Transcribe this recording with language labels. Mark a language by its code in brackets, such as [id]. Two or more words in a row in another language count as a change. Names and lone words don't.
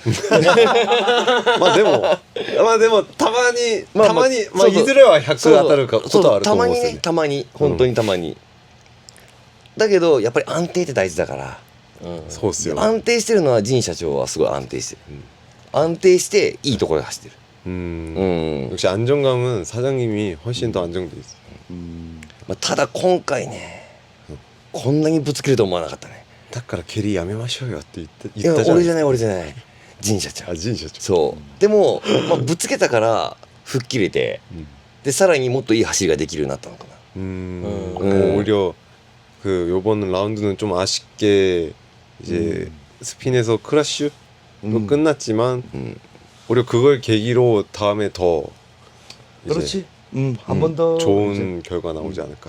[ja] まあでもたまにいずれは100当たることはあると思うんですよね。たまに本当にたまに。だけどやっぱり安定って大事だから。そうっすよ。安定してるのは陣社長はすごい安定してる。安定していいところで走ってる。 [ko] 역시 안정감은 사장님이 훨씬 더 안정돼 있어. [ja] ただ今回ね、こんなにぶつけると思わなかったね。だから蹴りやめましょうよって言ったじゃない。俺じゃない陣社長。陣社長。そうでも、ぶつけたから吹っ切れて、でさらにもっといい走りができるようになったのかな。 [ko] 오히려 그 요번 라운드는 좀 아쉽게 이제 스핀에서 크래쉬로 끝났지만 오히려 그걸 계기로 다음에 더 그렇지. 한 번 더 좋은 결과 나오지 않을까.